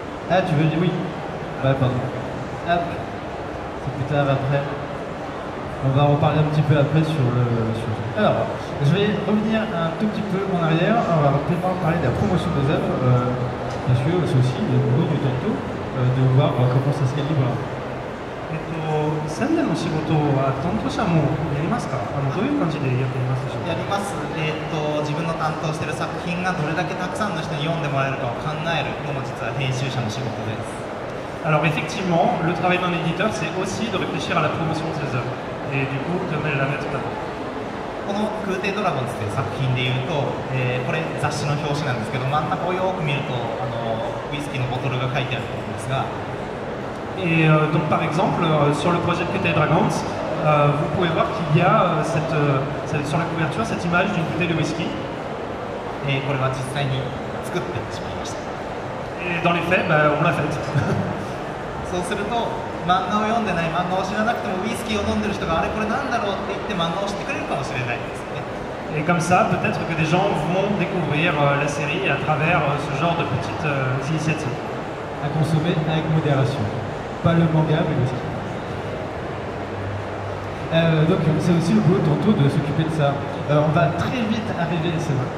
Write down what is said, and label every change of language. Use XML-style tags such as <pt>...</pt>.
<fr>Ah, tu veux dire oui? Ouais, pardon. Hop, c'est plus tard après. On va reparler un petit peu après sur le sujet. Alors, je vais revenir un tout petit peu en arrière. On va rapidement parler de la promotion des œuvres, parce que c'est aussi le boulot du Tanto de voir comment ça se calibre.</fr> <ja>宣伝の仕事は担当者もやりますか？どういう感じでやっていますでしょうか？やります。自分の担当している作品がどれだけたくさんの人に読んでもらえるかを考えるのも実は編集者の仕事です。</ja> <fr>Alors effectivement, le travail d'un éditeur, c'est aussi de réfléchir à la promotion de ses œuvres et du coup de la mettre en avant.</fr> <ja>この空挺ドラゴンズという作品でいうと、これ雑誌の表紙なんですけど、真ん中をよく見るとウイスキーのボトルが書いてあると思うんですが、</ja> <fr>Et donc par exemple, sur le projet de Kutei Dragons, vous pouvez voir qu'il y a sur la couverture cette image d'une bouteille de whisky.</fr> <ja>これは実際に作ってしまいました。</ja> <fr>Et dans les faits, on l'a faite.</fr> <ja>そうすると漫画を読んでない、漫画を知らなくてもウイスキーを飲んでる人があれこれなんだろうって言って漫画を知ってくれるかもしれないんですね。</ja> <fr>Et comme ça, peut-être que des gens vont découvrir la série à travers ce genre de petites initiatives. À consommer avec modération. Pas le manga, mais le whisky. Donc c'est aussi le boulot tantôt de s'occuper de ça. On va très vite arriver, c'est vrai.</fr>